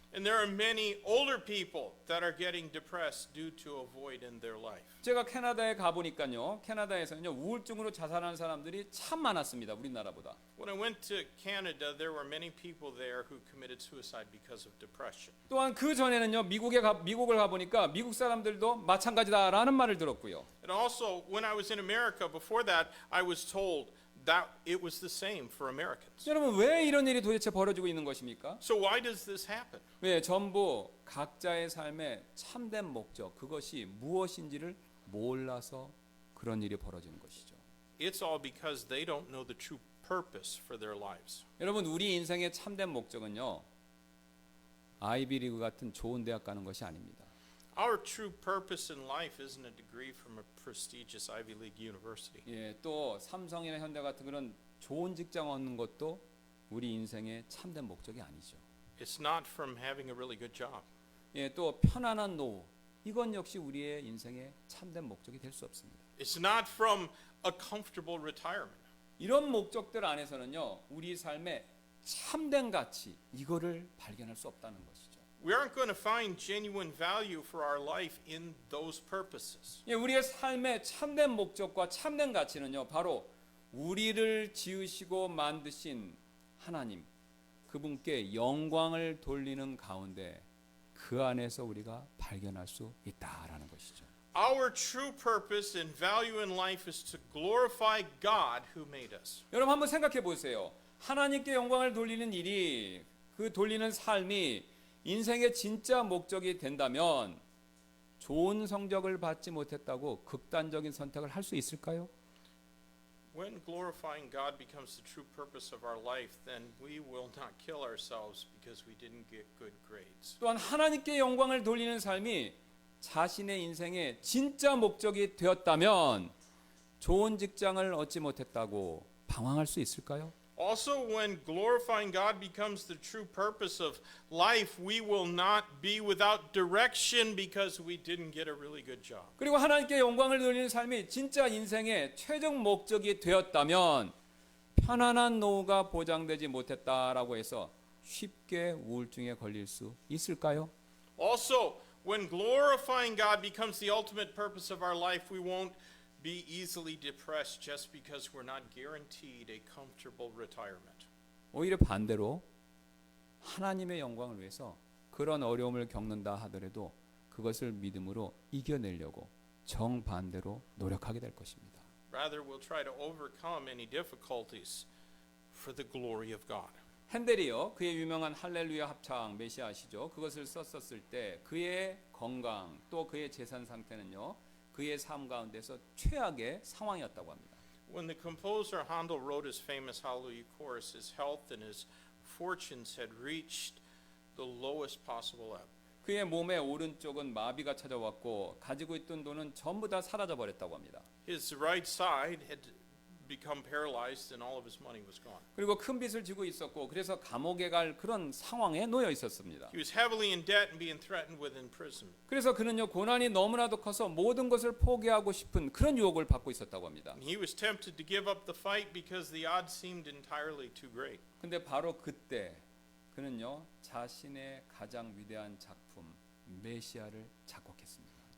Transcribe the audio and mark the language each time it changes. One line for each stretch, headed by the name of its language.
English: And there are many older people that are getting depressed due to a void in their life.
Korean: 제가 캐나다에 가보니까요, 캐나다에서는요, 우울증으로 자살하는 사람들이 참 많았습니다. 우리나라보다.
English: When I went to Canada, there were many people there who committed suicide because of depression.
Korean: 또한 그 전에는요, 미국을 가보니까 미국 사람들도 마찬가지다라는 말을 들었고요.
English: And also, when I was in America before that, I was told that it was the same for Americans.
Korean: 여러분, 왜 이런 일이 도대체 벌어지고 있는 것입니까?
English: So why does this happen?
Korean: 왜 전부 각자의 삶의 참된 목적, 그것이 무엇인지를 몰라서 그런 일이 벌어지는 것이죠.
English: It's all because they don't know the true purpose for their lives.
Korean: 여러분, 우리 인생의 참된 목적은요, 아이비리그 같은 좋은 대학 가는 것이 아닙니다.
English: Our true purpose in life isn't a degree from a prestigious Ivy League university.
Korean: 예, 또 삼성이나 현대 같은 그런 좋은 직장 얻는 것도 우리 인생의 참된 목적이 아니죠.
English: It's not from having a really good job.
Korean: 예, 또 편안한 노후, 이건 역시 우리의 인생의 참된 목적이 될 수 없습니다.
English: It's not from a comfortable retirement.
Korean: 이런 목적들 안에서는요, 우리 삶의 참된 가치, 이거를 발견할 수 없다는 것이죠.
English: We aren't going to find genuine value for our life in those purposes.
Korean: 예, 우리의 삶의 참된 목적과 참된 가치는요, 바로 우리를 지으시고 만드신 하나님, 그분께 영광을 돌리는 가운데 그 안에서 우리가 발견할 수 있다라는 것이죠.
English: Our true purpose and value in life is to glorify God who made us.
Korean: 여러분 한번 생각해 보세요. 하나님께 영광을 돌리는 일이, 그 돌리는 삶이 인생의 진짜 목적이 된다면 좋은 성적을 받지 못했다고 극단적인 선택을 할 수 있을까요?
English: When glorifying God becomes the true purpose of our life, then we will not kill ourselves because we didn't get good grades.
Korean: 또한 하나님께 영광을 돌리는 삶이 자신의 인생의 진짜 목적이 되었다면 좋은 직장을 얻지 못했다고 방황할 수 있을까요?
English: Also, when glorifying God becomes the true purpose of life, we will not be without direction because we didn't get a really good job.
Korean: 그리고 하나님께 영광을 돌리는 삶이 진짜 인생의 최종 목적이 되었다면 편안한 노후가 보장되지 못했다라고 해서 쉽게 우울증에 걸릴 수 있을까요?
English: Also, when glorifying God becomes the ultimate purpose of our life, we won't be easily depressed just because we're not guaranteed a comfortable retirement.
Korean: 오히려 반대로 하나님의 영광을 위해서 그런 어려움을 겪는다 하더라도 그것을 믿음으로 이겨내려고 정반대로 노력하게 될 것입니다.
English: Rather, we'll try to overcome any difficulties for the glory of God.
Korean: 핸델이요, 그의 유명한 할렐루야 합창 메시아시죠. 그것을 썼었을 때 그의 건강 또 그의 재산 상태는요, 그의 삶 가운데서 최악의 상황이었다고 합니다.
English: When the composer Handel wrote his famous Hallelujah chorus, his health and his fortunes had reached the lowest possible ebb.
Korean: 그의 몸의 오른쪽은 마비가 찾아왔고 가지고 있던 돈은 전부 다 사라져 버렸다고 합니다.
English: His right side had become paralyzed and all of his money was gone.
Korean: 그리고 큰 빚을 지고 있었고 그래서 감옥에 갈 그런 상황에 놓여 있었습니다.
English: He was heavily in debt and being threatened with imprisonment.
Korean: 그래서 그는요 고난이 너무나도 커서 모든 것을 포기하고 싶은 그런 유혹을 받고 있었다고 합니다.
English: And he was tempted to give up the fight because the odds seemed entirely too great.
Korean: 근데 바로 그때 그는요 자신의 가장 위대한 작품 메시아를 작곡했습니다.